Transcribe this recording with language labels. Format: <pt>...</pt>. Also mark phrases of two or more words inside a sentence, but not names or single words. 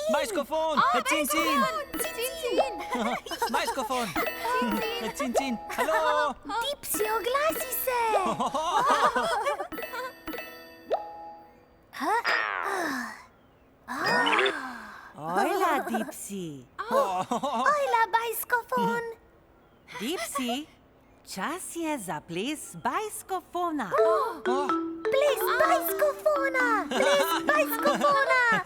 <sl>Bajskofon. Cin, cin. Bajskofon. Cin, cin. Halo. Dipsy, oglasi se. Ojla, Dipsy. Ojla, bajskofon. Dipsy, čas je za ples bajskofona. Ples bajskofona. Ples bajskofona.</sl>